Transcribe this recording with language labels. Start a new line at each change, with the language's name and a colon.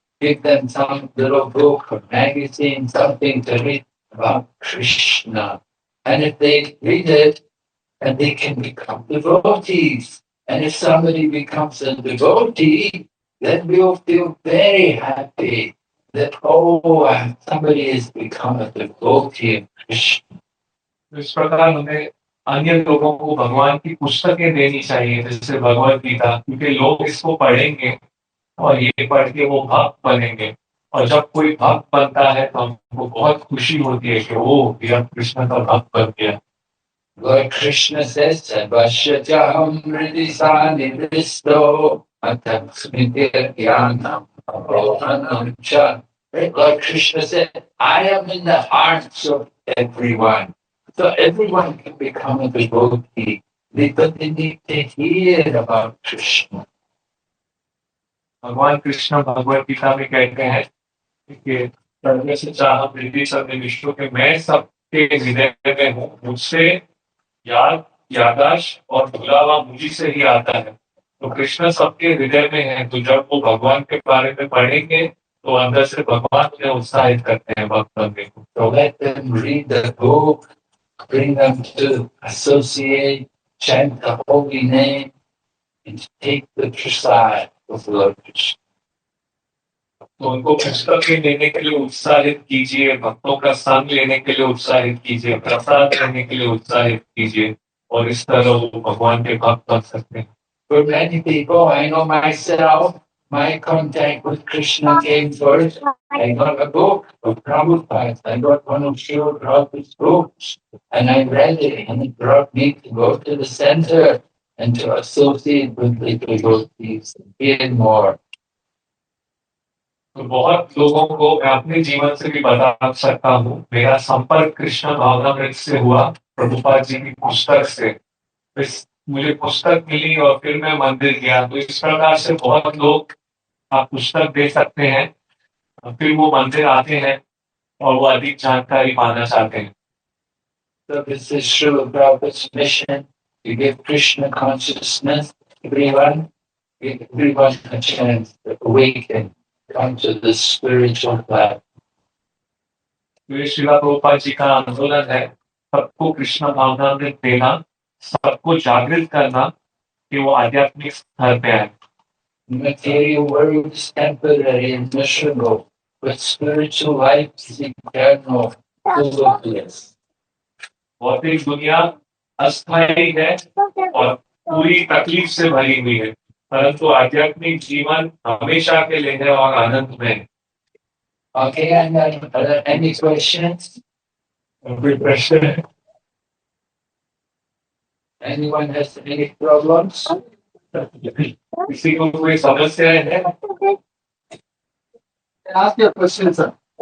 English: Give them some little book or magazine, something to read about Krishna. And if they read it, and they can become devotees. And if somebody becomes a devotee, then we'll feel very happy that, oh, somebody has become a devotee of Krishna.
Hindi: इस प्रकार हमें अन्य लोगों को भगवान की पुस्तकें देनी चाहिए, जैसे भगवत गीता, क्योंकि लोग इसको पढ़ेंगे और ये पढ़ के वो भक्त बनेंगे। और जब कोई भक्त बनता है तो हमको बहुत खुशी होती है कि वो यह कृष्ण का भक्त बन गया।
English: Lord Krishna says,
Sanskrit: Sarvashyajaham hridisani visto ataksmityanam arohanam cha.
English: Lord Krishna said, I am in the hearts of everyone. So everyone can become a devotee. But they need to hear about Krishna.
Hindi: भगवान कृष्ण भगवत गीता में कहते हैं कि
Sanskrit: सर्व से चाह हृदय सब विश्व के
Hindi: मैं सबके हृदय में हूँ, मुझसे यादाश और भुलावा मुझी से ही आता है। तो कृष्ण सबके हृदय में है, तो जब वो भगवान के बारे में पढ़ेंगे तो अंदर से भगवान उन्हें उत्साहित करते हैं भक्त बनने को।
English: So let them read the book, bring them to associate, chant the holy name, and take the prasad of Lord Krishna.
Hindi: तो उनको पुस्तकें लेने के लिए उत्साहित कीजिए, भक्तों का संग लेने के लिए उत्साहित कीजिए, प्रसाद लेने के लिए उत्साहित कीजिए, और इस तरह वो भगवान के भक्त बन सकते हैं।
English: For many people, I know myself, my contact with Krishna came first. I got a book of Prabhupada. I got one of Srila Prabhupada's books, and I read it, and it brought me to go to the center and to associate with the devotees and hear more.
Hindi: तो बहुत लोगों को मैं अपने जीवन से भी बता सकता हूँ, मेरा संपर्क कृष्ण भावनामृत से हुआ प्रभुपाद जी की पुस्तक से। इस मुझे पुस्तक मिली और फिर मैं मंदिर गया। तो इस प्रकार से बहुत लोग आप पुस्तक दे सकते हैं, फिर वो मंदिर आते हैं और वो अधिक जानकारी पाना चाहते हैं।
English: So this is Srila Prabhupada's mission to give Krishna consciousness. Give everyone a chance to awaken, come to the spiritual path.
Hindi: तो ये श्रीला प्रभुपाद जी का आंदोलन है, सबको कृष्ण भावनामृत देना, सबको जागृत करना कि वो आध्यात्मिक स्तर पे आए।
English: Material world is temporary and miserable, but spiritual life is eternal, full of bliss.
Hindi: भौतिक दुनिया अस्थायी है और पूरी तकलीफ से भरी हुई है, परंतु आध्यात्मिक जीवन हमेशा के लिए है और आनंद में है।
English: Okay, and are there any questions?
Hindi: कोई प्रश्न है?
English: Anyone has any problems?
Hindi: किसी को कोई समस्या है?
English: Ask your question, sir.